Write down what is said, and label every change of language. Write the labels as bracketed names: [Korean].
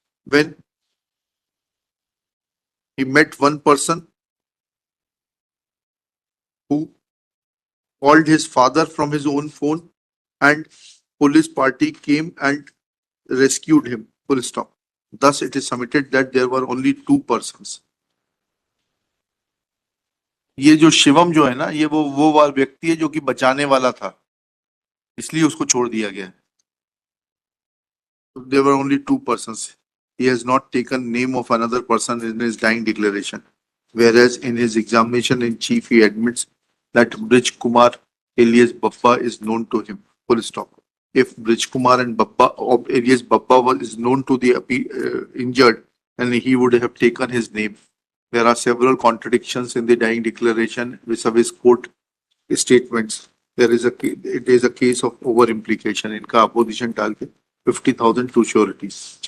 [English] When he met one person who called his father from his own phone, and police party came and rescued him. Full stop. Thus, it is submitted that there were only 2 persons. [Hindi] ये जो शिवम जो है ना, ये वो व्यक्ति है जो कि बचाने वाला था, इसलिए उसको छोड़ दिया गया। [English] There were only 2 persons. he has not taken name of another person in his dying declaration. Whereas in his examination in chief, he admits that Brij Kumar alias Babba is known to him. Full stop. If Brij Kumar and Babba or alias Babba is known to the injured, then he would have taken his name. There are several contradictions in the dying declaration vis-a-vis court statements. It is a case of over implication. [Hindi] इनका opposition डाल के 50,000 to sureties.